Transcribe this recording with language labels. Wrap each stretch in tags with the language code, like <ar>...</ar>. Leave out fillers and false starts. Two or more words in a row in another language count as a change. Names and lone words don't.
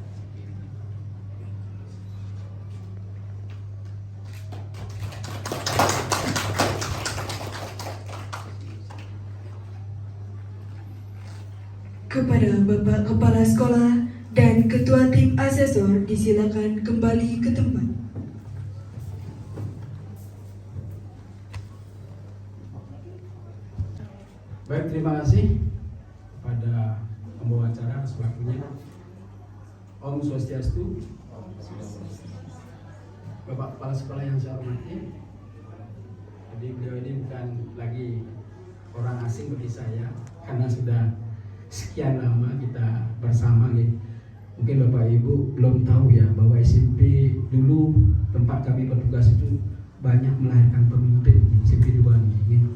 <id>Kepada Bapak Kepala Sekolah dan Ketua Tim Asesor disilakan kembali ke tempat. Baik, terima kasih pada pembawa acara selakunya.</id> <ban>Om Swastiastu.</ban> <id>Bapak Kepala Sekolah yang saya hormati. Jadi beliau ini bukan lagi orang asing bagi saya, karena sudah sekian lama kita bersama gitu. Mungkin Bapak Ibu belum tahu ya bahwa SMP dulu tempat kami bertugas itu banyak melahirkan pemimpin di SMP 2 ini.</id>